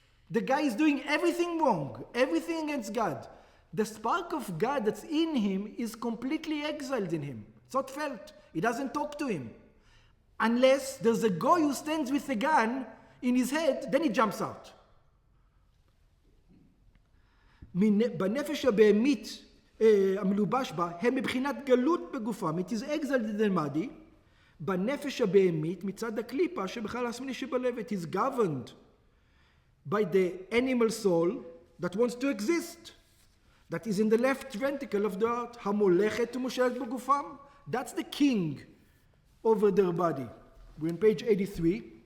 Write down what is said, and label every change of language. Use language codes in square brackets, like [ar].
[en] The guy is doing everything wrong, everything against God. The spark of God that's in him is completely exiled in him. It's not felt. He doesn't talk to him. Unless there's a guy who stands with a gun in his head, then he jumps out. [he] בנפש הבהמית המלובש בה, הם מבחינת גלות בגופם. [en] It is exiled in the body. [he] בנפש הבהמית מצד הקליפה שבכלל הסמיני שבלב. [en] It is governed by the animal soul that wants to exist. That is in the left ventricle of the heart. [he] המולכת ומושלת בגופם. [en] That's the king over their body. We're on page 83.